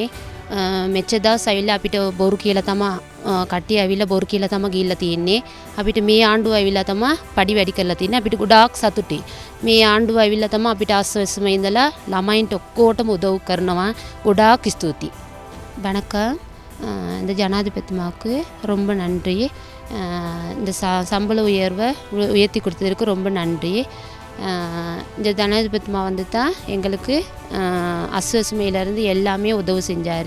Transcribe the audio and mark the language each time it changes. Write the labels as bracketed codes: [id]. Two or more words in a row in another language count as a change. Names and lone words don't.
[si] මෙච්චර දවස් ආවිල්ලා අපිට බොරු කියලා තමයි කට්ටිය ආවිල්ලා බොරු කියලා තමයි ගිහිල්ලා තියෙන්නේ. අපිට මේ ආණ්ඩුව ආවිල්ලා තමයි පඩි වැඩි කරලා තියෙන්නේ. අපිට ගොඩාක් සතුටුයි. මේ ආණ්ඩුව ආවිල්ලා තමයි අපිට ආස්වාස්ම ඉඳලා ළමයින්ට ඔක්කොටම උදව් කරනවා. ගොඩාක් ස්තුතියි. [ta] வணக்கம். இந்த ஜனாதிபதிமாவுக்கு ரொம்ப நன்றி. இந்த சம்பள உயர்வை உயர்த்தி கொடுத்ததற்கு ரொம்ப நன்றி. இந்த ஜனாதிபதிமா வந்து தான் எங்களுக்கு அஸ்வசுமையிலேருந்து எல்லாமே உதவி செஞ்சார்.